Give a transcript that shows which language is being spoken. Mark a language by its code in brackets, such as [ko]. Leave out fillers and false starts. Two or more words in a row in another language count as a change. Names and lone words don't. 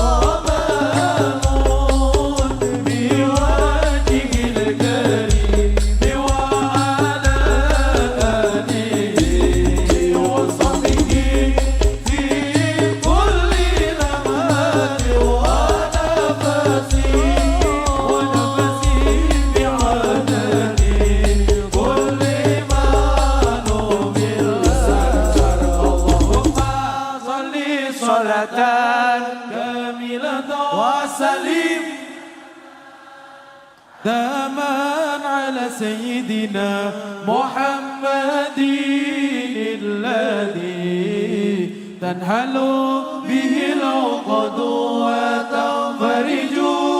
[ar] غمام بوجه الكريم وعلى آله وصحبه في كل لمحة ونفس بعدد كل ما نبل الشجر. اللهم صل صلاة كاملة وسلم دائما على سيدنا محمد الذي تنحل به العقد وتفرج